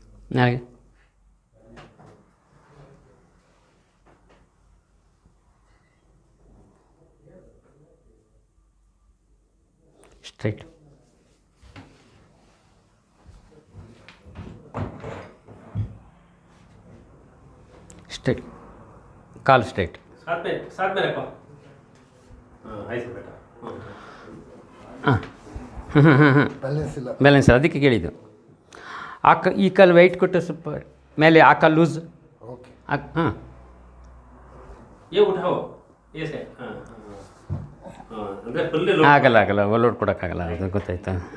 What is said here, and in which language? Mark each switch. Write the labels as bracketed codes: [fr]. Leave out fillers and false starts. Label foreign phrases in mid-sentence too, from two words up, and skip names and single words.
[kn] ನಾಳೆಗೆ ಸ್ಟ್ರೈಟ್. ಸ್ಟ್ರೈಟ್, ಕಾಲು ಸ್ಟ್ರೈಟ್. [hi] साथ में रखो. ऐसे बेटा. ಹಾಂ ಹಾಂ ಹಾಂ ಹಾಂ [kn] बैलेंस ಇಲ್ಲ. ಬ್ಯಾಲೆನ್ಸ್ ಅದಕ್ಕೆ ಕೇಳಿದ್ದು. ಈ ಕಾಲು ವೆಯ್ಟ್ ಕೊಟ್ಟು ಸ್ವಲ್ಪ ಮೇಲೆ, ಆ ಕಾಲು ಲೂಸ್. ಓಕೆ. ಹಾಂ [hi] ये उठाओ ऐसे. हाँ हाँ अंदर फुल लो. [kn] ಆಗಲ್ಲ ಓವರ್ಲೋಡ್ ಕೊಡೋಕ್ಕಾಗಲ್ಲ, ಅದು ಗೊತ್ತಾಯ್ತಾ.